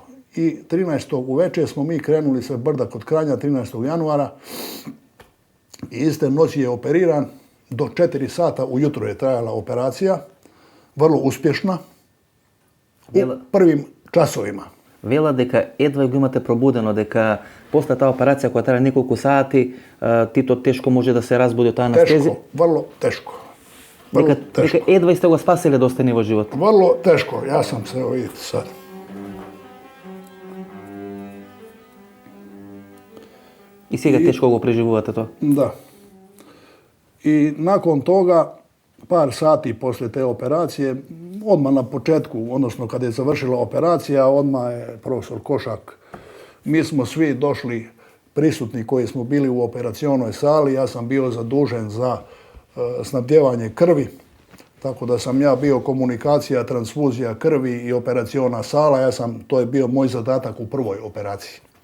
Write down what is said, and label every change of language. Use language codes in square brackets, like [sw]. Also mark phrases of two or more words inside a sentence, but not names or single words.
[hr] I 13. uveče smo mi krenuli sa brda kod Kranja, 13. januara, i iste noći je operiran, do 4 sata ujutro je trajala operacija, vrlo uspješna, u prvim časovima. [mk] Вела дека едва го имате пробудено, дека после таа операција која трае неколку сати, Тито тешко може да се разбуди од таа анестезија? Тешко, [hr] vrlo teško. [mk] Дека едва сте го спасили да остане во живот? [hr] Vrlo teško, ja sam se, vidite sad. [mk] И сега тешко го преживувате тоа? [hr] Da. I nakon toga, par sati poslije te operacije, odmah na početku, odnosno kad je završila operacija, odmah je profesor Košak, mi smo svi došli prisutni koji smo bili u operacionoj sali, ja sam bio zadužen za snabdjevanje krvi, tako da sam ja bio komunikacija, transfuzija krvi i operaciona sala, to je bio moj zadatak u prvoj operaciji.